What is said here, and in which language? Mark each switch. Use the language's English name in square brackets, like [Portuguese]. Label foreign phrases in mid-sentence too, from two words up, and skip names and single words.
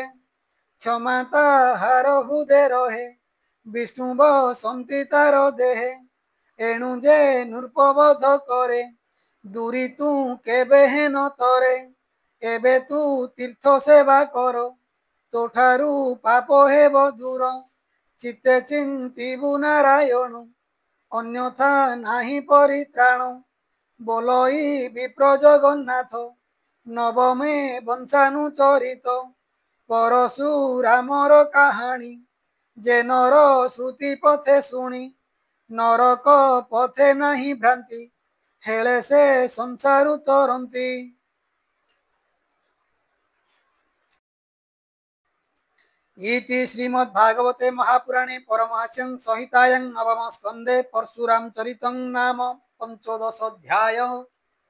[Odia] କ୍ଷମା ତାହାର ହୃଦେ ରହେ ବିଷ୍ଣୁ ବସନ୍ତି ତାର ଦେହେ ଏଣୁ ଯେ ନୃପବଧ କରେ ଦୂରି ତୁ କେବେ ହେନ ତରେ ଏବେ ତୁ ତୀର୍ଥ ସେବା କର ତୋଠାରୁ ପାପ ହେବ ଦୂର ଚିତ୍ତେ ଚିନ୍ତିବୁ ନାରାୟଣ ଅନ୍ୟଥା ନାହିଁ ପରିତ୍ରାଣ ବୋଲଇ ବିପ୍ର ଜଗନ୍ନାଥ ନବମେ ବଂଶାନୁଚରିତ ପରଶୁରାମର କାହାଣୀ ଯେ ନର ଶ୍ରୁତି ପଥେ ଶୁଣି ନରକ ପଥେ ନାହିଁ ଭ୍ରାନ୍ତି ହେଳେ ସେ ସଂସାରୁ ତରନ୍ତି। [Sanskrit] इति श्रीमद्भागवते महापुराणे परमहंस्यां संहितायां नवम स्कन्धे परशुराम चरितं नाम 15 अध्यायः।